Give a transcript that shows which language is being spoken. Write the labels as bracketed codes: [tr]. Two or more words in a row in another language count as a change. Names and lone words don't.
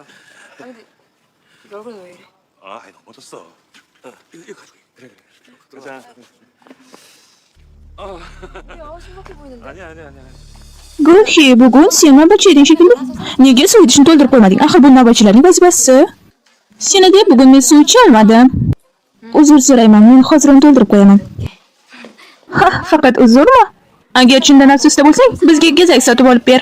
[ko] 아니 근데 얼굴이 왜 이래? 넘어졌어. 이거 가지고. 그래. 자. 야 심각해 보이는데. 아니야. [uz] Guhi, bugun sen navbatchi eding shekilli. Nega suv idishni to'ldirib qo'ymading? Axir bu navbatchilarning vazifasi. Seni deb bugun men suv icha olmadim. Uzr so'rayman, men hozir uni to'ldirib qo'yaman. Faqat uzrmi? Agar chindan afsusda bo'lsang, bizga gazak sotib olib ber.